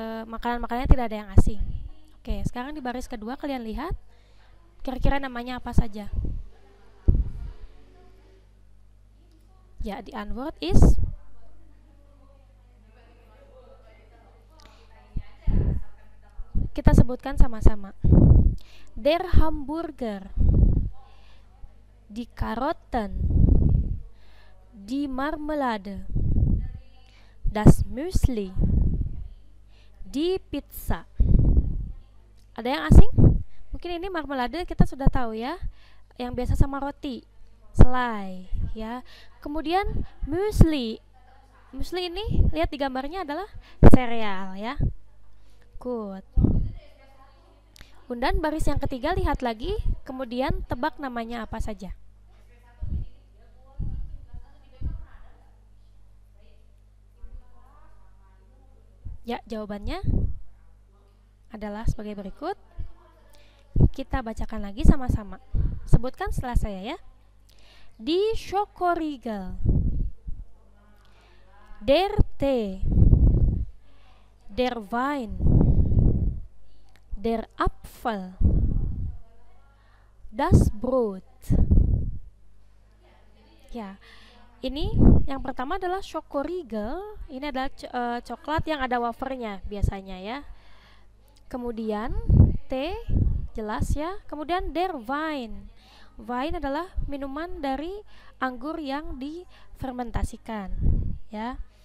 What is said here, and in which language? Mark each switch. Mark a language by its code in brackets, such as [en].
[id] Makanan-makanannya tidak ada yang asing. Oke, sekarang di baris kedua kalian lihat kira-kira namanya apa saja. Ya, the Antwort is kita sebutkan sama-sama. [de] Der Hamburger, die Karotten, die Marmelade, das Müsli, die Pizza. [id] Ada yang asing? Mungkin ini marmelade kita sudah tahu ya, yang biasa sama roti, selai ya. Kemudian muesli. Muesli ini lihat di gambarnya adalah sereal ya. Good. Kemudian baris yang ketiga lihat lagi, kemudian tebak namanya apa saja. Ya, jawabannya adalah sebagai berikut. Kita bacakan lagi sama-sama. Sebutkan setelah saya ya. [de] Die Schokoriegel, der Tee, der Wein, der Apfel, das Brot. [id] Ya, ini yang pertama adalah Schokoriegel. Ini adalah coklat yang ada wafernya biasanya ya. Kemudian teh jelas ya. Kemudian der Wein. Wine adalah minuman dari anggur yang difermentasikan ya.